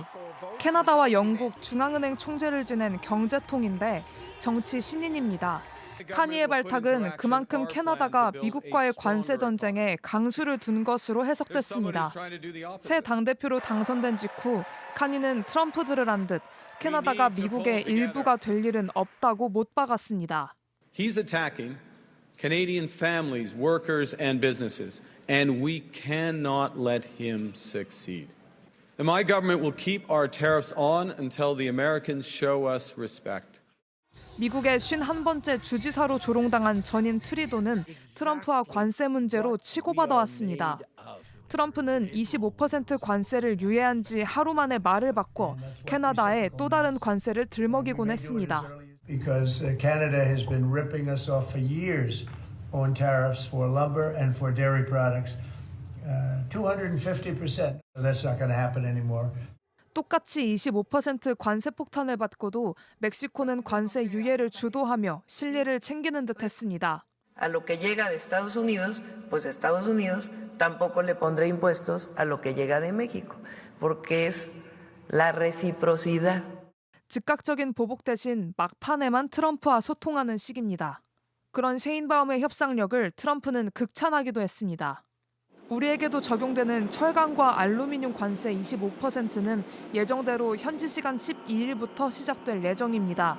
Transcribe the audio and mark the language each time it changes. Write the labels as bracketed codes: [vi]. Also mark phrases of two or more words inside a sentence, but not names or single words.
[ko] 캐나다와 영국 중앙은행 총재를 지낸 경제통인데 정치 신인입니다. 카니의 발탁은 그만큼 캐나다가 미국과의 관세 전쟁에 강수를 둔 것으로 해석됐습니다. 새 당대표로 당선된 직후 카니는 트럼프들을 한 듯 캐나다가 미국의 일부가 될 일은 없다고 못 박았습니다. [en] He's attacking Canadian families, workers, and businesses, and we cannot let him succeed. And my government will keep our tariffs on until the Americans show us respect. [ko] 미국의 51번째 주지사로 조롱당한 전임 트리도는 트럼프와 관세 문제로 치고받아왔습니다. 트럼프는 25% 관세를 유예한 지 하루 만에 말을 바꿔 캐나다에 또 다른 관세를 들먹이곤 했습니다. [en] Because Canada has been ripping us off for years on tariffs for lumber and for dairy products. 250%. That's not going to happen anymore. [ko] 똑같이 25% 관세 폭탄을 받고도 멕시코는 관세 유예를 주도하며 실리를 챙기는 듯했습니다. [es] A lo que llega de Estados Unidos, pues Estados Unidos tampoco le pondrá impuestos a lo que llega de México, porque es la reciprocidad. [ko] 즉각적인 보복 대신 막판에만 트럼프와 소통하는 식입니다. 그런 셰인바움의 협상력을 트럼프는 극찬하기도 했습니다. 우리에게도 적용되는 철강과 알루미늄 관세 25%는 예정대로 현지 시간 12일부터 시작될 예정입니다.